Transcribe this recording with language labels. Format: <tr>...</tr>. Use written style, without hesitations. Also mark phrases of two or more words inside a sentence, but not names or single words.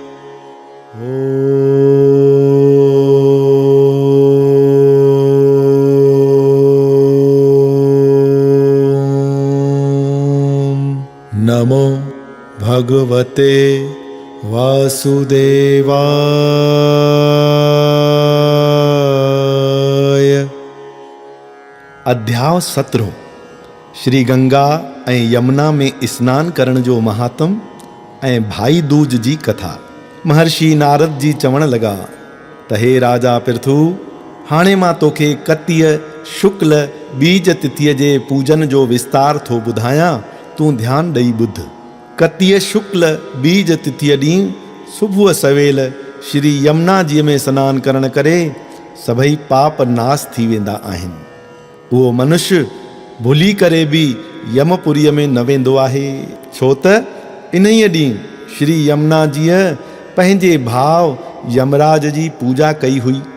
<sa>नमो भगवते वासुदेवाय।</sa> <sd>अध्याय 17 श्री गंगा ऐं यमुना में स्नान करण जो महात्म ऐं भाई दूज जी कथा। महर्षि नारद जी चवण लगा त हे राजा पृथु, हाणे मां तोखे कतीअ शुक्ल बीज तिथीअ जे पूजन जो विस्तार थो ॿुधायां, तूं ध्यान ॾेई ॿुध। कतीअ शुक्ल बीज तिथीअ ॾींहुं सुबुह सवेल श्री यमुना जी में सनानु करण करे सभई पाप नाश थी वेंदा आहिनि। उहो मनुष्य भुली करे बि यमपुरीअ में न वेंदो आहे, छो त इन्हीअ ॾींहुं श्री यमुना जीअ पंहिंजे भाउ यमराज जी पूजा कई हुई।</sd>